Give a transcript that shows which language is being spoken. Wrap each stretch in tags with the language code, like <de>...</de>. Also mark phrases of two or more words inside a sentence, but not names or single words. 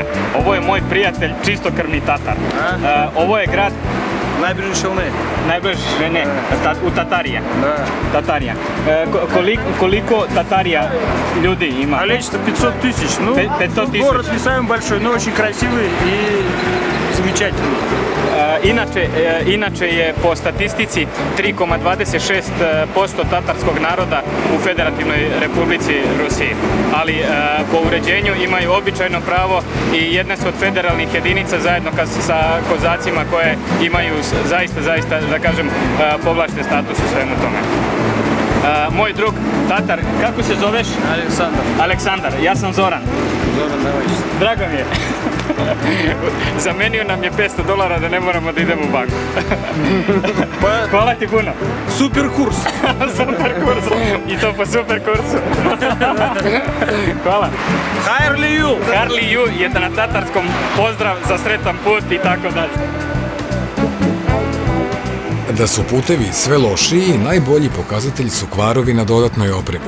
<sr>Ovo je moj prijatelj, čistokrvni Tatar. Ovo je grad... Najbliže ne, u Tatarija. Tatarija. Koliko Tatarija ljudi ima?</sr> <ru>Количество 500 тысяч. Ну, 500 тысяч. Город не самый большой, но очень красивый и замечательный.</ru> <sr>Inače je po statistici 3,26% tatarskog naroda u Federativnoj Republici Rusiji. Ali po uređenju imaju običajno pravo i jedne su od federalnih jedinica zajedno sa kozacima koje imaju zaista, da kažem, povlašten status u svemu tome. Moj drug Tatar, kako se zoveš? Aleksandar, ja sam Zoran. Drago mi je. Zamenio nam je $500 da ne moramo da idemo u banku. Hvala ti puno.</sr> <ru>Супер курс.</ru> <sr>Super kurs. I to po super kursu. Hvala.</sr> <tt>Хайрли ю.</tt> <sr>Harli ju je na tatarskom pozdrav za sretan put i tako dalje. Da su putevi sve lošiji, najbolji pokazatelji su kvarovi na dodatnoj opremi.</sr>